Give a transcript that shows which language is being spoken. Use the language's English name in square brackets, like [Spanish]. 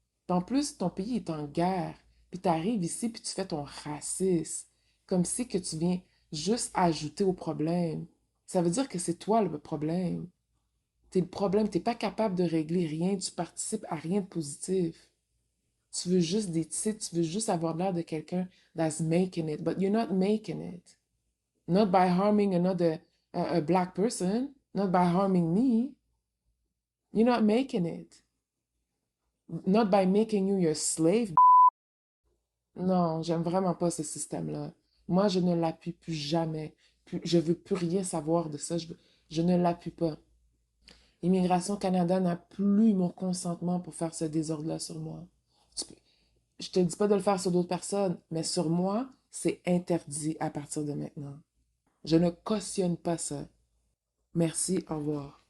[French] En plus, ton pays est en guerre, puis tu arrives ici, puis tu fais ton racisme, comme si que tu viens juste ajouter au problème. Ça veut dire que c'est toi le problème. T'es le problème, t'es pas capable de régler rien, tu participes à rien de positif. Tu veux juste des titres, tu veux juste avoir l'air de quelqu'un [English] that's making it, but you're not making it. Not by harming another. a black person, not by harming me. You're not making it. Not by making you your slave. [French] Non, j'aime vraiment pas ce système-là. Moi, je ne l'appuie plus jamais. Je veux plus rien savoir de ça. Je ne l'appuie pas. Immigration Canada n'a plus mon consentement pour faire ce désordre-là sur moi. Je te dis pas de le faire sur d'autres personnes, mais sur moi, c'est interdit à partir de maintenant. Je ne cautionne pas ça. Merci, au revoir.